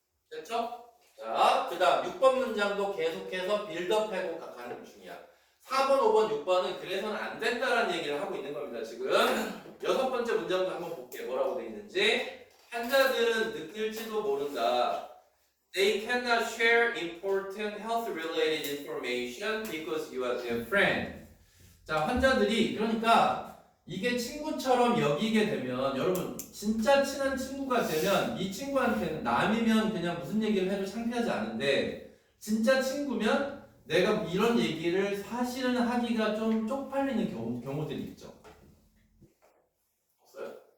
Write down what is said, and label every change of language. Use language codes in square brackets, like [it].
[ko] 됐죠? 자, 그 다음 6번 문장도 계속해서 빌드업하고 가는 중이야. 4번, 5번, 6번은 그래서는 안 된다라는 얘기를 하고 있는 겁니다. 지금 여섯 번째 문장도 한번 볼게요. 뭐라고 돼 있는지. 환자들은 느낄지도 모른다. [en] They cannot share important health-related information because you are their friend. [ko] 자, 환자들이 그러니까 이게 친구처럼 여기게 되면 여러분 진짜 친한 친구가 되면 이 친구한테는 남이면 그냥 무슨 얘기를 해도 창피하지 않은데 진짜 친구면 내가 이런 얘기를 사실은 하기가 좀 쪽팔리는 경우들이 있죠. 없어요?